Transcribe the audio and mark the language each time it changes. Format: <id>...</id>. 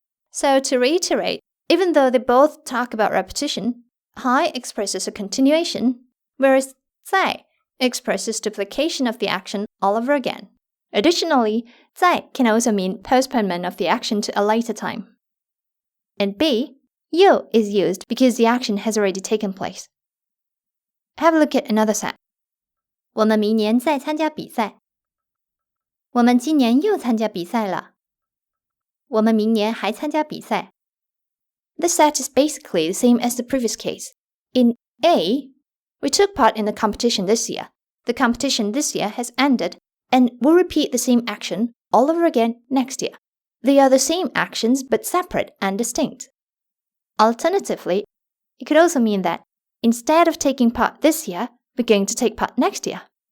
<en>So to reiterate, even though they both talk about repetition, 还 expresses a continuation, whereas 在 expresses duplication of the action all over again. Additionally, 在 can also mean postponement of the action to a later time. And B, 又 is used because the action has already taken place. Have a look at another set.</en> <zh>我们明年再参加比赛。我们今年又参加比赛了。我们明年还参加比赛。</zh> <en>This set is basically the same as the previous case. In A, we took part in the competition this year. The competition this year has ended, and we'll repeat the same action all over again next year. They are the same actions but separate and distinct. Alternatively, it could also mean that instead of taking part this year, we're going to take part next year.</en>